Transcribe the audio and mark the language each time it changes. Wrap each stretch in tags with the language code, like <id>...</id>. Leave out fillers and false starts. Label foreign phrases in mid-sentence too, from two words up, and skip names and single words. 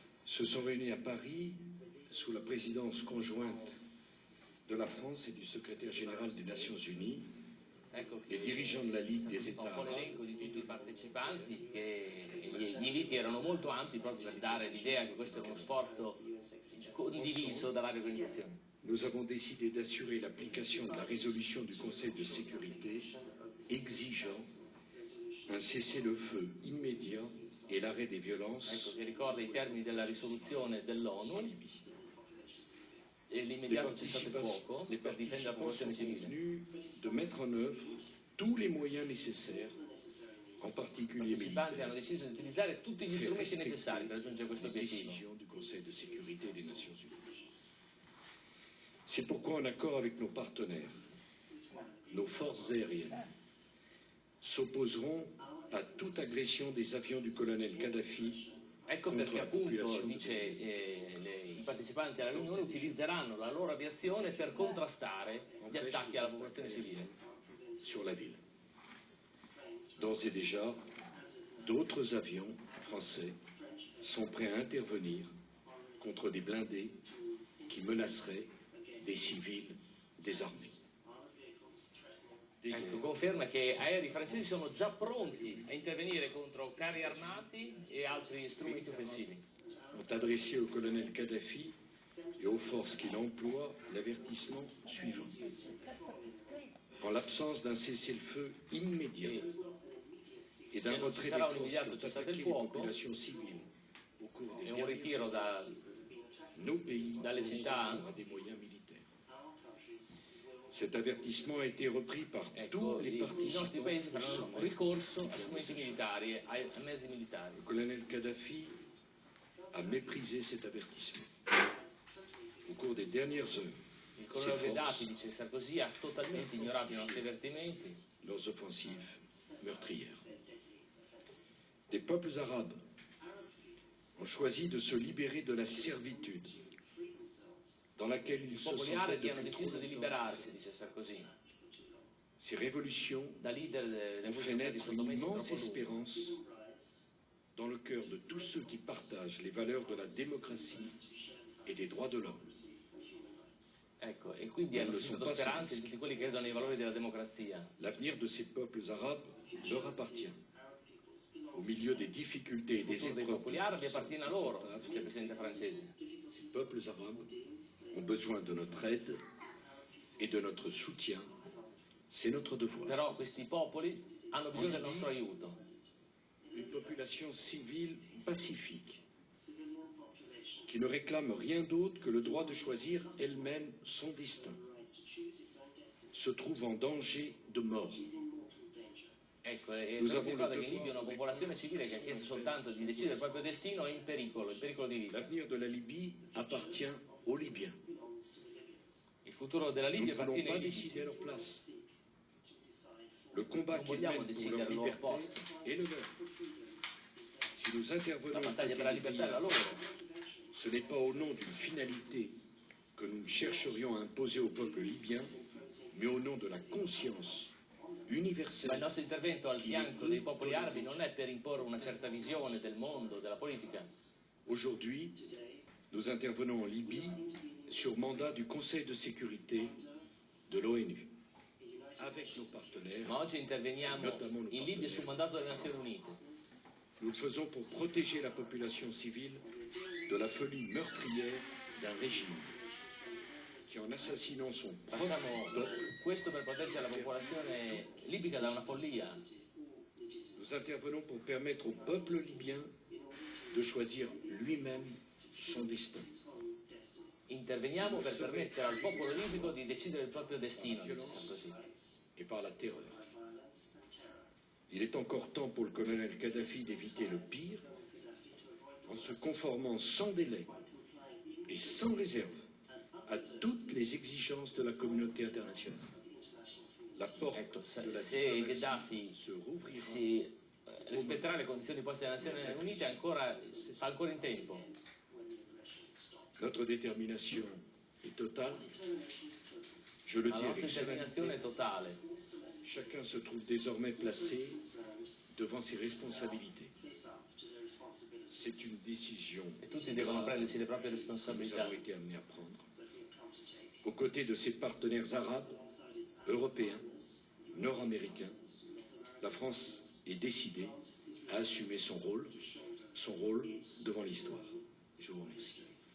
<fr>se sont réunis à Paris sous la présidence conjointe de la France et du secrétaire général des Nations Unies, les dirigeants de la Ligue des États</fr> <it>un po' l'elenco di tutti i partecipanti, che gli inviti erano molto ampi proprio per dare l'idea che questo era uno sforzo condiviso da varie organizzazioni.</it> <fr>Nous avons décidé d'assurer l'application de la résolution du Conseil de sécurité exigeant un cessez-le-feu immédiat et l'arrêt des violences.</fr> <it>Ecco, che ricorda i termini della risoluzione dell'ONU e l'immediato cessate il fuoco per difendere la popolazione civile.</it> <fr>De mettre en œuvre tous les moyens nécessaires, en particulier</fr> <it>I partecipanti</it> <fr>militaires,</fr> <it>hanno deciso di utilizzare tutti gli strumenti necessari per raggiungere questo obiettivo.</it> <fr>du Conseil de sécurité des Nations Unies. C'est pourquoi, en accord avec nos partenaires, nos forces aériennes s'opposeront à toute agression des avions du colonel Kadhafi.</fr> <it>Ecco perché appunto, dice, i partecipanti alla riunione utilizzeranno la loro aviazione per contrastare gli attacchi alla popolazione civile.</it> <fr>Sur la ville. D'ores et déjà, d'autres avions français sont prêts à intervenir contre des blindés qui menaceraient des civils désarmés.</fr> <it>Ecco, conferma che aerei francesi sono già pronti a intervenire contro carri armati e altri strumenti offensivi.</it> <fr>Ont adressé au colonel Kadhafi et aux forces qu'il emploie l'avertissement suivant. En l'absence d'un cessez-le-feu immédiat et d'un retrait des forces qui ont attaqué les populations civiles au cours des dernières années, nos pays</fr> <it>dalle città</it> <fr>des moyens militaires. Cet avertissement a été repris par tous les</fr> <it>I</it> <fr>participants.</fr> <it>nostri paesi faranno ricorso a strumenti militari, a mezzi militari.</it> <fr>Le colonel Kadhafi a méprisé cet avertissement. Au cours des dernières heures,</fr> <it>Il colonnello Gheddafi, dice Sarkozy, ha totalmente ignorato i nostri avvertimenti.</it> <fr>Leurs offensives meurtrières. Des peuples arabes ont choisi de se libérer de la servitude dans laquelle ils</fr> <it>I</it> <fr>se</fr> <it>popoli</it> <fr>sentaient</fr> <it>arabi hanno</it> <fr>depuis trop</fr> <it>deciso di</it> <fr>longtemps.</fr> <it>liberarsi, dice Sarkozy,</it> <fr>Ces révolutions</fr> <it>da leader delle</it> <fr>ont fait</fr> <it>stati</it> <fr>naître une</fr> <it>sottomessi</it> <fr>immense</fr> <it>troppo a lungo.</it> <fr>espérance dans le cœur de tous ceux qui partagent les valeurs de la démocratie et des droits de l'homme.</fr> <it>Ecco, e quindi hanno suscitato speranze in tutti quelli che credono nei valori della democrazia.</it> <fr>L'avenir de ces peuples arabes leur appartient. Au milieu des difficultés et</fr> <it>Il</it> <fr>des</fr> <it>futuro dei</it> <fr>épreuves,</fr> <it>popoli arabi appartiene a loro, dice il presidente francese.</it> <fr>ces peuples arabes ont besoin de notre aide et de notre soutien. C'est notre devoir.</fr> <it>Però questi popoli hanno bisogno del nostro aiuto.</it> <fr>Une population civile pacifique qui ne réclame rien d'autre que le droit de choisir elle-même son destin, se trouve en danger de mort.</fr> <it>Ecco, e si ricorda che in Libia una popolazione civile che ha chiesto soltanto di decidere il proprio destino è in pericolo di vita.</it> <fr>L'avenir de la Libye appartient aux Libyens.</fr> <it>Il futuro della</it> <fr>Nous</fr> <it>Libia</it> <fr>ne voulons</fr> <it>appartiene</it> <fr>pas</fr> <it>ai libici.</it> <fr>décider à leur place. Le combat</fr> <it>Non</it> <fr>qu'ils</fr> <it>vogliamo</it> <fr>mènent pour</fr> <it>decidere</it> <fr>leur</fr> <it>al loro</it> <fr>liberté</fr> <it>posto.</it> <fr>est le leur. Si nous</fr> <it>La</it> <fr>intervenons aux</fr> <it>battaglia</it> <fr>côtés</fr> <it>per la</it> <fr>des</fr> <it>libertà è la</it> <fr>pays,</fr> <it>loro.</it> <fr>ce n'est pas au nom d'une finalité que nous chercherions à imposer au peuple libyen, mais au nom de la conscience</fr> <it>Ma il</it> <fr>universelle.</fr> <it>nostro intervento al fianco dei popoli arabi non è per imporre una certa visione del mondo, della politica.</it> <fr>Aujourd'hui, nous intervenons en Libye sur mandat du Conseil de sécurité de l'ONU, avec nos partenaires.</fr> <it>Ma oggi interveniamo in Libia sul mandato delle Nazioni Unite.</it> <fr>Nous le faisons pour protéger la population civile de la folie meurtrière d'un régime qui, en assassinant son</fr> <it>Facciamo</it> <fr>propre peuple,</fr> <it>questo per proteggere la popolazione libica da una follia.</it> <fr>nous intervenons pour permettre au peuple libyen de choisir lui-même son destin.</fr> <it>Interveniamo per permettere al popolo libico di decidere il proprio destino, dice Sarkozy.</it> <fr>Et par la terreur. Il est encore temps pour le colonel Kadhafi d'éviter le pire en se conformant sans délai et sans réserve à toutes les exigences de la communauté internationale. La porte</fr> <it>Ecco,</it> <fr>de la</fr> <it>se</it> <fr>diplomatie</fr> <it>Gheddafi</it> <fr>se rouvrira.</fr> <it>si rispetterà le condizioni poste dalle Nazioni Unite sta ancora in tempo.</it> <fr>Notre détermination est totale. Je le</fr> <it>La</it> <fr>dis</fr> <it>nostra</it> <fr>avec</fr> <it>determinazione è</it> <fr>solennité.</fr> <it>totale.</it> <fr>Chacun se trouve désormais placé devant ses responsabilités. C'est une décision</fr> <it>e tutti devono prendersi le proprie</it> <fr>que nous</fr> <it>responsabilità.</it> <fr>avons été amenés à prendre. Aux côtés de ses partenaires arabes, européens, nord-américains, la France est décidée à assumer son rôle devant l'histoire. Je vous remercie.</fr>